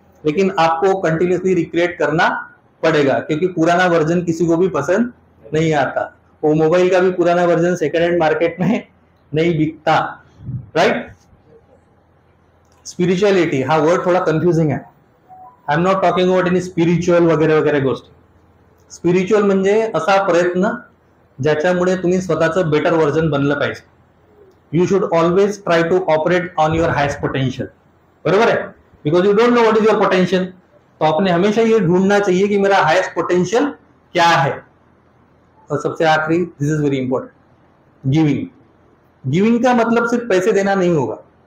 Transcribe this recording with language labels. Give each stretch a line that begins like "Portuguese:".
Hindi: लेकिन आपको continuously recreate करना पड़ेगा, क्योंकि पुराना वर्जन किसी को भी पसंद नहीं आता. वो मोबाइल का भी पुराना वर्जन सेकेंड हैंड मार्केट में नहीं बिकता, राइट. स्पिरिच्युअलिटी हा वर्ड थोड़ा कंफ्यूजिंग है.
English: I am not talking about any spiritual
Marathi: वगैरे वगैरे गोष्टी. स्पिरिच्युअल म्हणजे असा प्रयत्न ज्याच्यामुळे तुम्ही स्वतःचं बेटर वर्जन बनलं पाहिजे.
English: You should always try to operate on your highest potential.
Hindi: बरोबर है,
English: Because you don't know what is your potential.
Hindi: तो आपने हमेशा ये ढूंढना चाहिए कि मेरा हाईएस्ट पोटेंशियल क्या है. और सबसे आखिरी,
English: this is very important,
Hindi: giving. Giving का मतलब सिर्फ पैसे देना नहीं होगा.